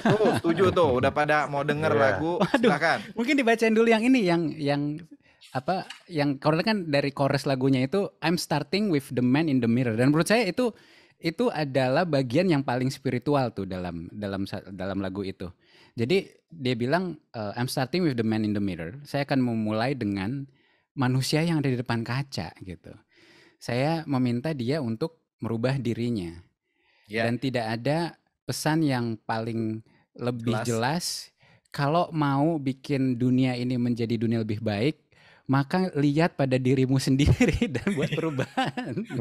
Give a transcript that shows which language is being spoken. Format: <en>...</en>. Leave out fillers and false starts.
<id>Tuh, setuju tuh, udah pada mau denger lagu, silakan. Mungkin dibacain dulu yang ini, yang karena kan dari chorus lagunya itu</id> <en>I'm starting with the man in the mirror,</en> <id>dan menurut saya itu adalah bagian yang paling spiritual tuh dalam lagu itu. Jadi dia bilang</id> <en>I'm starting with the man in the mirror.</en> <id>Saya akan memulai dengan manusia yang ada di depan kaca gitu. Saya meminta dia untuk merubah dirinya. Dan tidak ada pesan yang paling lebih jelas. Kalau mau bikin dunia ini menjadi dunia lebih baik, maka lihat pada dirimu sendiri dan buat perubahan.</id>